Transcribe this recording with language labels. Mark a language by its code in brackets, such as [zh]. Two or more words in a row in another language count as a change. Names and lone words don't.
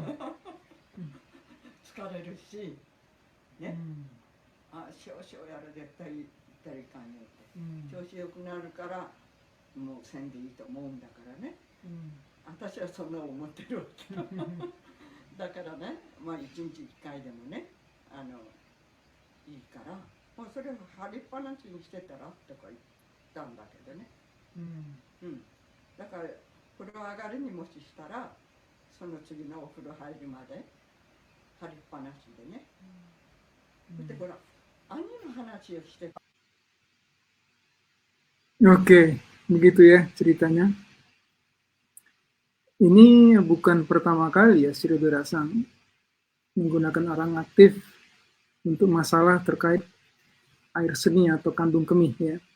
[ja] 疲れるしね、少々やる絶対言ったらいかんよって、調子よくなるからもうせんでいいと思うんだからね、私はそんな思ってるわけだからね、まあ1日1回でもねいいから、もうそれを張りっぱなしにしてたらとか言ったんだけどね。だから風呂上がりにもししたらその次のお風呂入るまで張りっぱなしでね。でほら兄の話をしてた。 [id] Oke, begitu ya ceritanya. Ini bukan pertama kali ya Sri Rasang menggunakan arang aktif untuk masalah terkait air seni atau kandung kemih ya.